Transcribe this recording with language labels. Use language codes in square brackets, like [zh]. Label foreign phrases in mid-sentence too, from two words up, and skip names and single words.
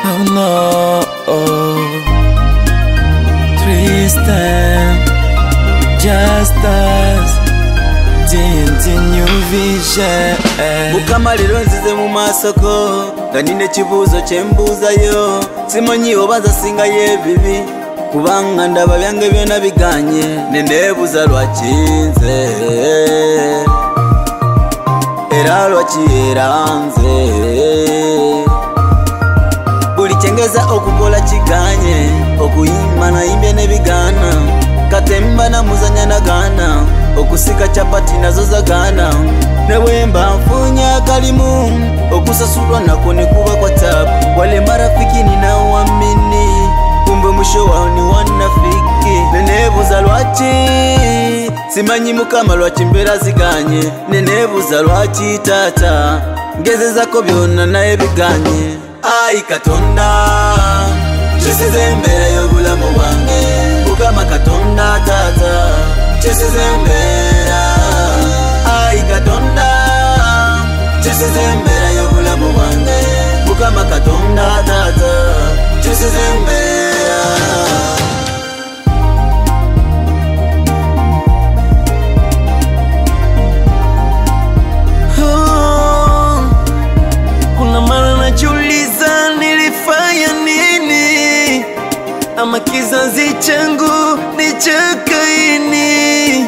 [en] No, Tristan, just us, tinti new vision. [lg] Mukamaliro nzize mu masoko, nga nine kibuzo kyembuzayo. Simanyi oba zasinga yebibi, kubanga ndaba byange byona biganye. Nenebuza lwakinze, era lwakiyeranze. Buli kyengeza okukola kiganye, okuyimba nayimbye nebigana. Katemba na muzanya nagana, okusika chapati nazo zagana. Nebwemba nfunya kalimu, okusasulwa nako nekuba kwa tabu. [sw] Wale marafiki ninaoamini, kumbe mwisho wao ni wanafiki. [lg] Nenebuza lwaki, simanyi mukama lwaki mbera ziganye. Nenebuza lwaki tata, ngezezako byona naye biganye. Ai Katonda, kyesize embera y'obulamu bwange. Mukama Katonda tata, kyesize embera. Ai Katonda, kyesize embera y'obulamu bwange. Mukama Katonda tata, kyesize embera. [sw] Kuna mara najiuliza nilifanya nini, ama kizazi changu ni cha Kaini.